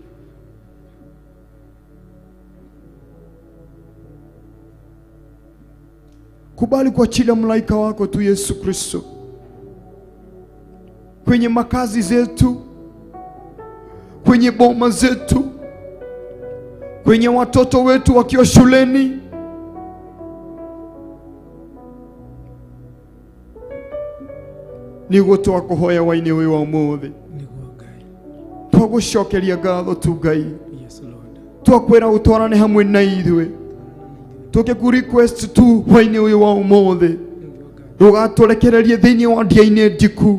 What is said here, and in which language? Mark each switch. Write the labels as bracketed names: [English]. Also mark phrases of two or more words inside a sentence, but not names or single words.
[Swahili] Kubali kuachilia malaika wako tu Yesu Kristo kwenye makazi zetu, kwenye boma zetu, kwenye watoto wetu wakiwa shuleni. [Kikuyu] Niguo twakuhoya waini uyu wa umuthi, twagucokeria ngatho tu Ngai, twakwira utwarane hamwe na ithuĩ, tukiku-request tu waini uyu wa umuthi ndugaturekererie thiini wa Ndia-Ini Ndiku.